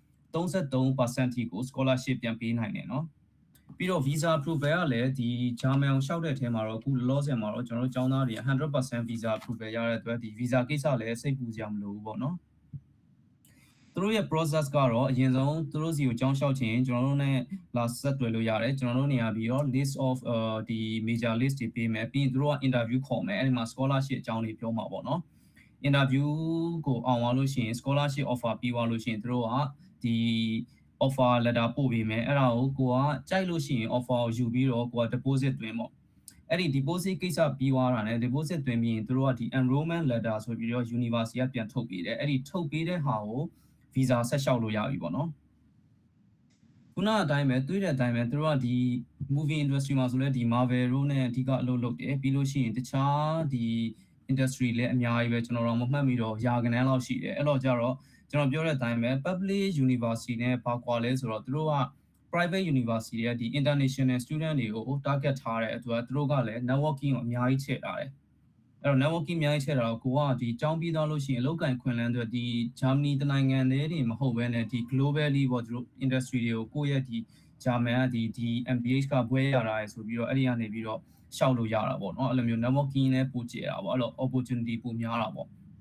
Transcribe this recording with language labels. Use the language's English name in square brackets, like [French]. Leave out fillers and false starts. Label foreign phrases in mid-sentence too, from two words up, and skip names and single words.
[Burmese] 33% ထိကို scholarship ပြန်ပေးနိုင်တယ်เนาะပြီးတော့ [English] visa approval [Burmese] ကလည်းဒီ German ရှောက်တဲ့အထဲမှာတော့အခုလောဆယ်မှာတော့ကျွန်တော်တို့ကျောင်းသားတွေ 100% [English] visa approval [Burmese] ရတဲ့အတွက်ဒီ visa ကိစ္စလည်းစိတ်ပူစရာမလိုဘူးပေါ့နော်သူတို့ရဲ့ process ကတော့အရင်ဆုံးသူတို့စီကိုကျောင်းလျှောက်ခြင်းကျွန်တော်တို့နဲ့လာဆက်တွေ့လို့ရတယ်ကျွန်တော်တို့နေရာပြီးတော့ [English] list of [Burmese] ဒီ major list တွေပေးမယ် ပြီးရင်သူတို့က interview ခေါ်မယ်အဲ့ဒီမှာ scholarship အကြောင်းတွေပြောမှာပေါ့နော် interview ကိုအောင်သွားလို့ရှိရင် scholarship offer ပြီးသွားလို့ရှိရင်သူတို့ကဒီ [English] offer letter [Burmese] ပို့ပေးမယ်အဲ့ဒါကိုကိုကကြိုက်လို့ရှိရင် offer ကိုယူပြီးတော့ကိုက deposit သွင်းပေါ့အဲ့ဒီ deposit ကိစ္စပြီးသွားတာနဲ့ deposit သွင်း ပြီးရင်သူတို့ကဒီ [English] enrollment letter [Burmese] ဆိုပြီးတော့ university ကပြန်ထုတ်ပေးတယ်အဲ့ဒီထုတ်ပေးတဲ့ဟာကို visa ဆက်လျှောက်လို့ရပြီပေါ့နော်ခုနအတိုင်းပဲတွေးတဲ့အတိုင်းပဲသူတို့ကဒီ [English] movie industry [Burmese] မှာဆိုလဲဒီ Marvel တို့နဲ့ အဓိကအလုပ်လုပ်တယ်ပြီးလို့ရှိရင်တခြားဒီ industry လည်းအများကြီးပဲကျွန်တော်တို့မမှတ်မိတော့ရာဂဏန်းလောက်ရှိတယ်အဲ့တော့ကြတော့ကျွန်တော်ပြောတဲ့အတိုင်း ပဲ [English] public university [Burmese] နဲ့ဘာကွာလဲဆိုတော့သူတို့က [English] private university [Burmese] ရဲ့ဒီ [English] international student [Burmese] တွေကို target ထားတဲ့အတွက်သူတို့ကလည်း networking ကိုအများကြီးချဲ့ထားတယ်အဲ့တော့ networking အများကြီးချဲ့တာတော့ကိုကဒီကျောင်းပြီးသားလို့ရှိရင်အလုပ်ကိုင်ခွင့်လန်းတွေဒီ Germany တနိုင်ငံတည်းတွေမဟုတ်ဘဲနဲ့ဒီ globally ပေါ့သူတို့ industry တွေကိုကိုယ့်ရဲ့ဒီ German ကဒီ MBH ကဘွဲရတာရယ်ဆိုပြီးတော့အဲ့ဒီကနေပြီးတော့ရှောက်လို့ရတာပေါ့နော်အဲ့လိုမျိုး networking နဲ့ပို့ကျတာပေါ့အဲ့လို opportunity ပိုများတာပေါ့